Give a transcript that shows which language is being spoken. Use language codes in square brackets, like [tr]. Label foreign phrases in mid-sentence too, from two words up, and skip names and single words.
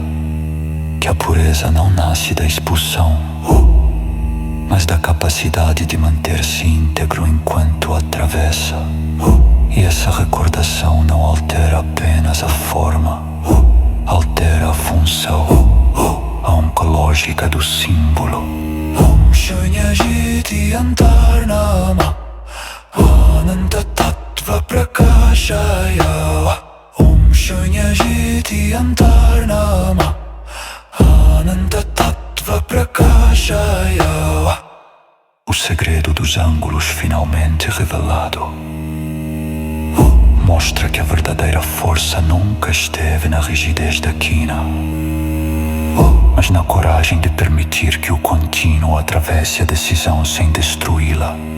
[pt] Que a pureza não nasce da expulsão, mas da capacidade de manter-se íntegro enquanto atravessa. E essa recordação não altera apenas a forma, altera a função, a oncológica do símbolo. [sa] Om Shunyajiti Antarnama Ananta Tattva Prakashaya. Om Shunyajiti Antarnama Ananta Tattva Prakashaya. [pt] O segredo dos ângulos finalmente revelado mostra que a verdadeira força nunca esteve na rigidez da quina, mas na coragem de permitir que o contínuo atravesse a decisão sem destruí-la.